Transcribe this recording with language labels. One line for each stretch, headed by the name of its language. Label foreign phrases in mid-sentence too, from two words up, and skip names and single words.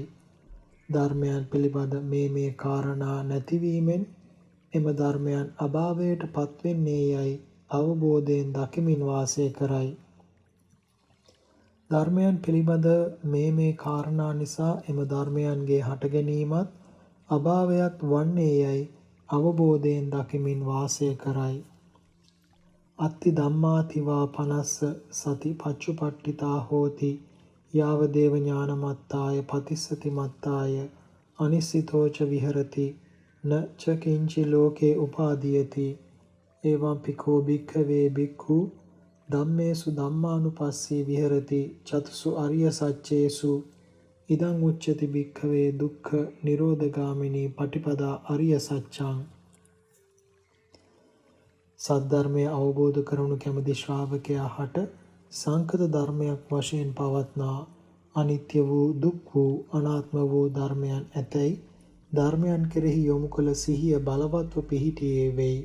Sinhala: ධර්මයන් පිළිබඳ මේ කාරණා නැතිවීමෙන් එම ධර්මයන් අභාවයට පත්වෙන්නේ යයි අවබෝධයෙන් දකිමින් වාසය කරයි. ධර්මයන් පිළිබඳ මේ කාරණා නිසා එම ධර්මයන්ගේ හට ගැනීමත් අභාවයක් වන්නේ යයි අවබෝධයෙන් දකිමින් වාසය කරයි.
Pali: අත්ති ධම්මාතිවා පනස්ස සති පච්චුපට්ඨිතා හෝති යාව දේව ඥානමත්තාය පතිස්සති මත්තාය අනිස්සිතෝච විහෙරති න ච කිංචි ලෝකේ උපාදීයති එවං පිකෝ භික්ඛවේ භික්ඛු ධම්මේසු ධම්මානුපස්සී විහෙරති චතුසු අරිය සච්චේසු ඉදං උච්චති භික්ඛවේ දුක්ඛ නිරෝධගාමිනී පටිපදා අරිය සත්‍යං.
Sinhala: සද්ධර්මය අවබෝධ කරනු කැමති ශ්‍රාවකයා හට සංකත ධර්මයක් වශයෙන් පවත්නා අනිත්‍ය වූ දුක් වූ අනාත්ම වූ ධර්මයන් ඇතැයි ධර්මයන් කෙරෙහි යොමු කළ සිහිය බලවත්ව පිහිටියේ වෙයි.